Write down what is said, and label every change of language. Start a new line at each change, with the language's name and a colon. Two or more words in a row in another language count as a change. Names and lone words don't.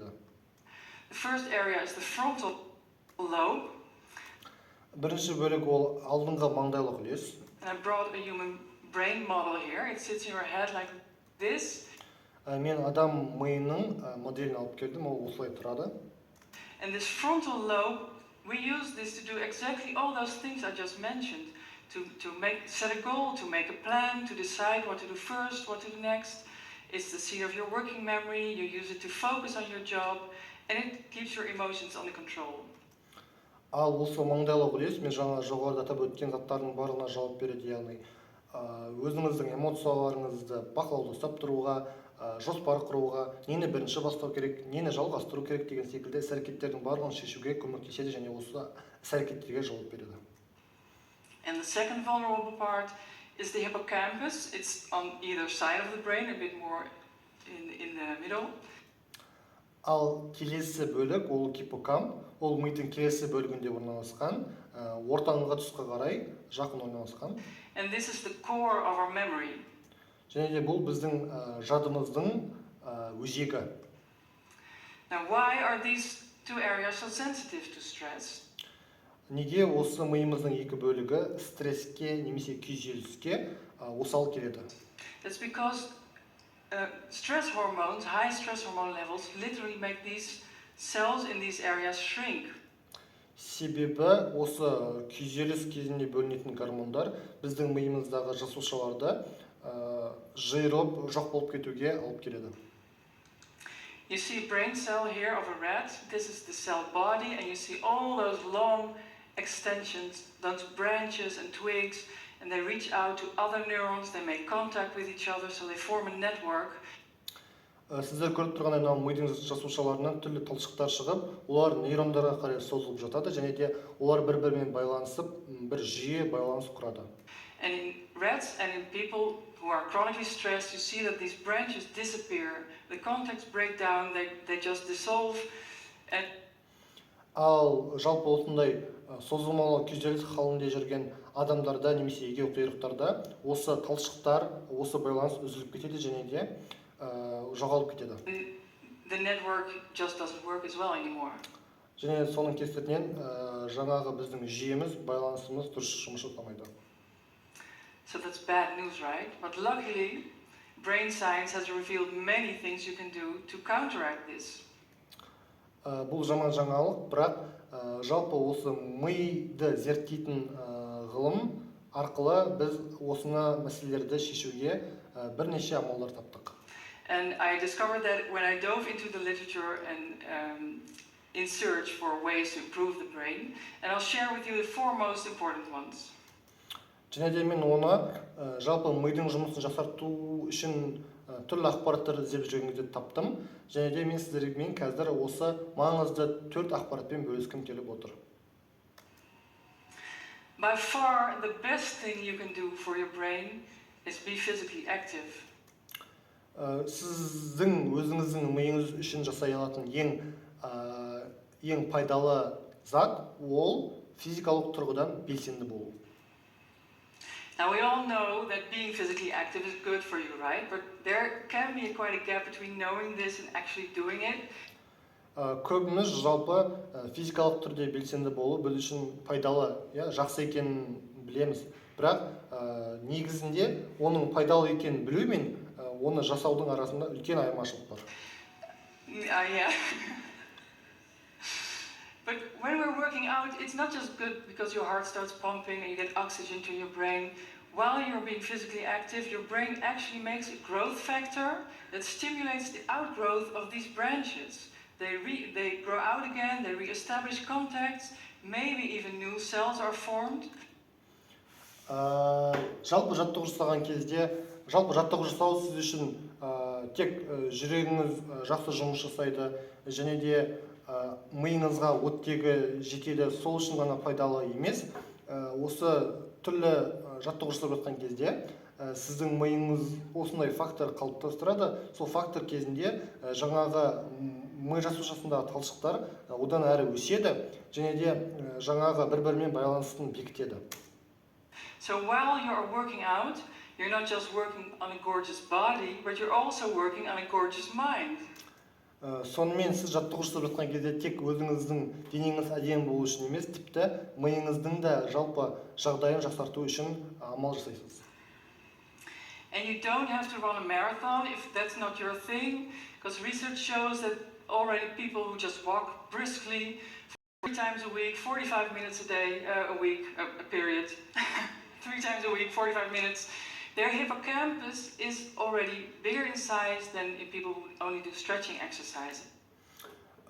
English: The first area is the frontal lobe.
Kazakh: Бірінші бөлік ол алдыңғы маңдайлық үлес.
English: And I brought a human brain model here. It sits in your head like this.
Kazakh: Мен адам миының моделін алып келдім, ол осылай тұрады.
English: And this frontal lobe, we use this to do exactly all those things I just mentioned. To set a goal, to make a plan, to decide what to do first, what to do next. It's the seat of your working memory. You use it to focus on your job, and it keeps your emotions under control.
Kazakh: Ал осы маңдайлау үлес мен жаңа жоғарыда атап өткен заттардың барлығына жауап береді, яғни өзіңіздің эмоцияларыңызды бақылауда ұстап тұруға, жоспар құруға, нені бірінші бастау керек, нені жалғастыру керек деген секілді іс-әрекеттердің барлығын шешуге көмектеседі және осы іс-әрекеттерге жауап береді.
English: And the second vulnerable part is the hippocampus. It's on either side of the brain, a bit more in the middle.
Kazakh: Ал келесі бөлік, ол гиппокамп, ол мидың келесі бөлігінде орналасқан, ортаңғы тұсқа қарай жақын орналасқан.
English: And this is the core of our memory.
Kazakh: Және де бұл біздің жадымыздың өзегі.
English: Now, why are these two areas so sensitive to stress?
Kazakh: Неге осы миымыздың екі бөлігі стресске немесе күйзеліске осал келеді?
English: That's because stress hormones, high stress hormone levels, literally make these cells in these areas shrink.
Kazakh: Себебі осы күйзеліс кезінде бөлінетін гормондар біздің миымыздағы жасушаларды жиырып жоқ болып кетуге алып келеді.
English: You see a brain cell here of a rat. This is the cell body, and you see all those long extensions, those branches and twigs, and they reach out to other neurons, they make contact with each other, so they form a network.
Kazakh: Сіздер көріп тұрғандай мынау мидың жасушаларынан түрлі талшықтар шығып, олар нейрондарға қарай созылып жатады және де олар бір-бірімен байланысып, бір жүйе байланыс құрады.
English: And in rats and in people who are chronically stressed, you see that these branches disappear, the contacts break down, they just dissolve. And
Kazakh: Ал жалпы осындай созылмалы күйзеліс халінде жүрген адамдарда немесе егеуқұйрықтарда осы талшықтар, осы байланыс үзіліп кетеді және де жоғалып кетеді.
English: the network just doesn't work as well anymore.
Kazakh: Және соның кесірінен жаңағы біздің жүйеміз, байланысымыз дұрыс жұмыс жасамайды.
English: So that's bad news, right? But luckily, brain science has revealed many things you can do to counteract this.
Kazakh: Бұл жаман жаңалық, бірақ жалпы осы миды зерттейтін ғылым арқылы біз осыны мәселелерді шешуге бірнеше амалдар таптық.
English: And I discovered that when I dove into the literature and in search for ways to improve the brain, and I'll share with you the four most important ones.
Kazakh: Және де мен оны жалпы мидың жұмысын жақсарту үшін түрлі ақпараттарды іздеп жүрген кезде таптым. Және де мен сіздермен қазір осы маңызды 4 ақпаратпен бөліскім келіп отыр.
English: By far, the best thing you can do for your brain is be physically active.
Kazakh: Сіздің өзіңіздің миыңыз үшін жасай алатын ең пайдалы зат ол физикалық тұрғыдан белсенді болу.
English: Now we all know that being physically active is good for you, right? But there can be quite a gap between knowing this and actually doing it.
Kazakh: Көбіміз жалпы физикалық түрде белсенді болу біз үшін пайдалы, жақсы екенін білеміз. Бірақ негізінде оның пайдалы екенін білу мен оны жасаудың арасында үлкен айырмашылық бар.
English: Yeah. But when we're working out, it's not just good because your heart starts pumping and you get oxygen to your brain. While you're being physically active, your brain actually makes a growth factor that stimulates the outgrowth of these branches. They grow out again, they re-establish contacts, maybe even new cells are formed.
Kazakh: Жалпы жаттығу жасаған кезде, жалпы жаттығу жасау сіз үшін тек жүрегіңіз жақсы жұмыс жасайды және де миыңызға оттегі жетеді, сол үшін ғана пайдалы емес. Осы түрлі жаттығу жасап жатқан кезде сіздің миыңыз осындай фактор қалыптастырады. Сол фактор кезінде жаңағы ми жасушасындағы талшықтар одан әрі өседі және де жаңағы бір-бірімен байланысын бекітеді.
English: So while you're working out, you're not just working on a gorgeous body, but you're also working on a gorgeous mind.
Kazakh: Сонымен сіз жаттығу жасап жатқан кезде тек өзіңіздің денеңіз әдемі болу үшін емес, тіпті миыңыздың да жалпы жағдайын жақсарту үшін амал жасайсыз.
English: And you don't have to run a marathon if that's not your thing, because research shows that already people who just walk briskly 3 times a week, 45 minutes a day, a week, a period, 3 times a week, 45 minutes, their hippocampus is already bigger in size than in people who only do stretching exercise.